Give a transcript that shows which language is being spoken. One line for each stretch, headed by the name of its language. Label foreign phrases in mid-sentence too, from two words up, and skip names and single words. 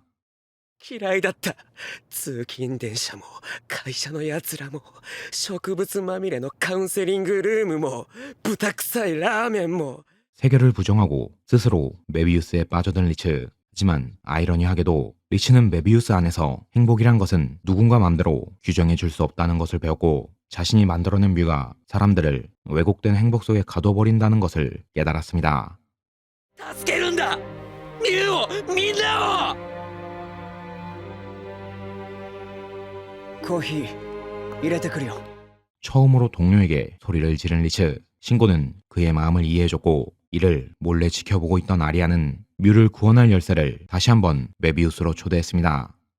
Japanese: 嫌いだった。通勤電車も会社のやつらも植物まみれのカウンセリングルームも豚臭いラーメンも
Korean: 세계를 부정하고 스스로 메비우스에 빠져든 리츠. 하지만 아이러니하게도 리치는 메비우스 안에서 행복이란 것은 누군가 맘대로 규정해 줄 수 없다는 것을 배웠고 자신이 만들어낸 뮤가 사람들을 왜곡된 행복 속에 가둬버린다는 것을 깨달았습니다.
Japanese: 助けるんだミュウをみんなを
Korean: 코히 이래테 그려. 처음으로 동료에게 소리를 지른 리츠. 신고는 그의 마음을 이해해줬고 이를 몰래 지켜보고 있던 아리아는 뮤를 구원할 열쇠를 다시 한번 메비우스로 초대했습니다.